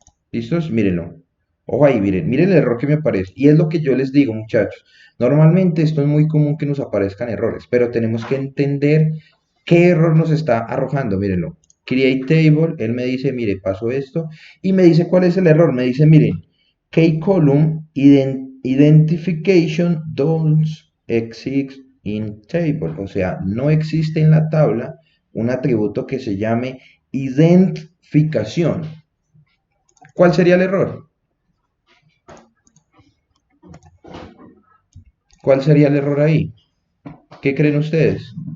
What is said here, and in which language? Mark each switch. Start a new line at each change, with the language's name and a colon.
Spanish: ¿Listos? Mírenlo. Ojo ahí, miren el error que me aparece. Y es lo que yo les digo, muchachos. Normalmente esto es muy común que nos aparezcan errores, pero tenemos que entender qué error nos está arrojando. Mírenlo. Create table, él me dice, mire, pasó esto. Y me dice cuál es el error. Me dice, miren,
English: key column identification don't exist in table.
Spanish: O sea, no existe en la tabla un atributo que se llame identificación. ¿Cuál sería el error? ¿Cuál sería el error ahí? ¿Qué creen ustedes?